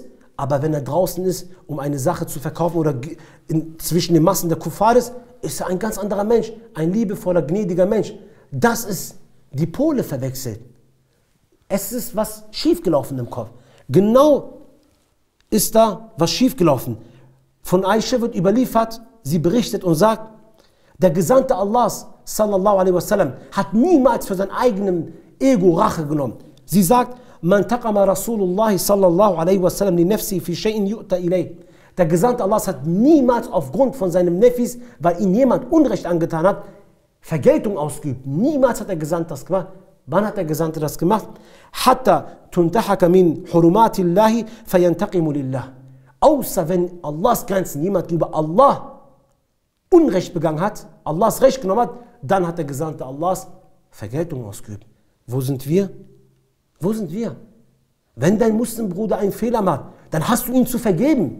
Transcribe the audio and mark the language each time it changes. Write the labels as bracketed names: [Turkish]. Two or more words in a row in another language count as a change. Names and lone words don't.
[German] Aber wenn er draußen ist, um eine Sache zu verkaufen oder zwischen den Massen der Kuffar ist er ein ganz anderer Mensch, ein liebevoller, gnädiger Mensch. Das ist die Pole verwechselt. Es ist was schiefgelaufen im Kopf. Genau ist da was schiefgelaufen. Von Aisha wird überliefert, sie berichtet und sagt, der Gesandte Allahs, [Arabic] صلى الله عليه وسلم, [German] hat niemals für sein eigenes Ego Rache genommen. Sie sagt, [Arabic] ما انتقم رسول الله صلى الله عليه وسلم لنفسه في شيء يؤتى إليه. [German] Der Gesandte Allahs hat niemals aufgrund von seinem Nefis, weil ihm jemand Unrecht angetan hat, Vergeltung ausgeübt. Niemals hat der Gesandte das gemacht. Wann hat der Gesandte das gemacht? [Arabic] حتى تنتهك من حرمات الله فينتقم لله. [German] Außer wenn Allahs Grenzen jemand gegenüber Allah Unrecht begangen hat, Allahs Recht genommen hat, dann hat der Gesandte Allahs Vergeltung ausgeübt. Wo sind wir? Wo sind wir? Wenn dein Muslimbruder einen Fehler macht, dann hast du ihn zu vergeben.